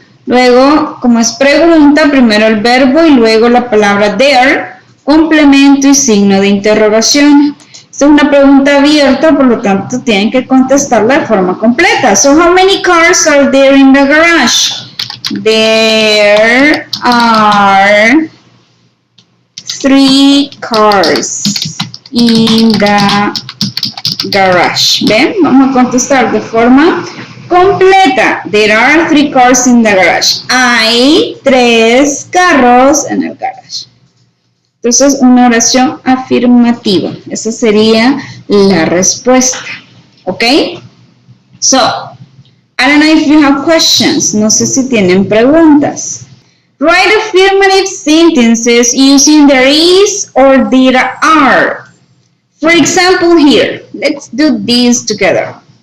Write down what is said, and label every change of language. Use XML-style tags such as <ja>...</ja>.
<es>Luego, como es pregunta, primero el verbo y luego la palabra there, complemento y signo de interrogación. Esta es una pregunta abierta, por lo tanto tienen que contestarla de forma completa.</es> <en>So, how many cars are there in the garage? There are 3 cars in the garage.</en> <es>¿Ven? Vamos a contestar de forma completa.</es> <en>There are 3 cars in the garage.</en> <es>Hay 3 carros en el garage. Entonces, una oración afirmativa. Esa sería la respuesta. ¿Ok?</es> <en>So, I don't know if you have questions.</en> <es>No sé si tienen preguntas.</es> <en>Write affirmative sentences using there is or there are. For example, here, let's do this together.</en>